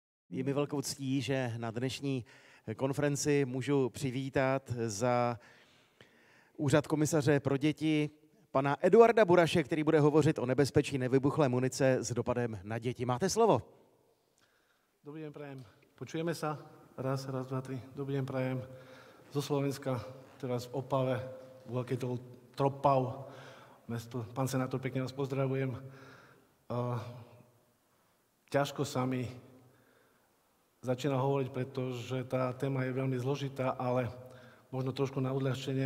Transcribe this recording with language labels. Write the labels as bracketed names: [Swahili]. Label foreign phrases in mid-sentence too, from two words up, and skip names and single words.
[Czech] Je mi velkou ctí, že na dnešní konferenci můžu přivítat za Úřad komisaře pro děti pana Eduarda Buraše, který bude hovořit o nebezpečí nevybuchlé munice s dopadem na děti. Máte slovo. [Slovak] Dobrý deň, prajem. Počujeme sa? Raz, dva, tri. Dobrý deň, prajem. Zo Slovenska, teraz v Opave, veľký Tropau, mesto. Pán senátor, pekne vás pozdravujem. Ťažko sa mi začína hovoriť, pretože tá téma je veľmi zložitá, ale možno trošku na odľahčenie.